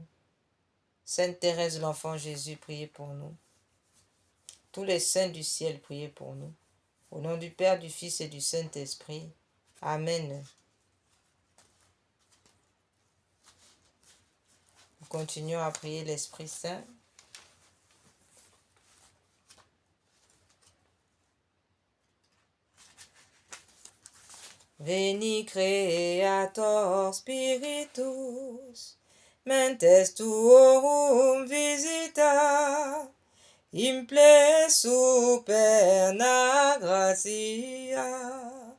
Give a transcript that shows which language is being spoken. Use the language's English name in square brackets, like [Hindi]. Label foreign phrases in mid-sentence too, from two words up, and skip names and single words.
[French] Sainte Thérèse de l'Enfant Jésus, priez pour nous. Tous les saints du ciel, priez pour nous. Au nom du Père, du Fils et du Saint-Esprit. Amen. Nous continuons à prier l'Esprit Saint. [Latin] Veni Creator Spiritus, mentes tuorum visita, imple superna gratia,